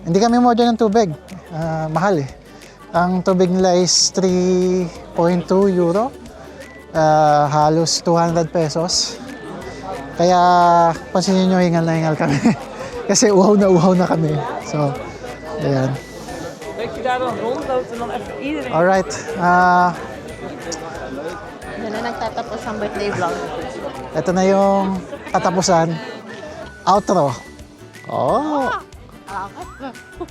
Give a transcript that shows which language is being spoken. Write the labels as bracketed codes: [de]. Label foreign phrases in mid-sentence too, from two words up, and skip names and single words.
[tl] Hindi kami umorder ng tubig. Mahal eh. Ang tubig nila is 3.2 euro. Halos 200 pesos. Kaya, pansinin nyo, hingal na hingal kami. Kasi uhaw na kami. So, ayan. [nl] Trek je daar dan rond, loopt er dan even iedereen. [en] Alright. [tl] Yan na nagtatapos ang [en] birthday vlog. [tl] Ito na yung katapusan. [en] Outro. Oh.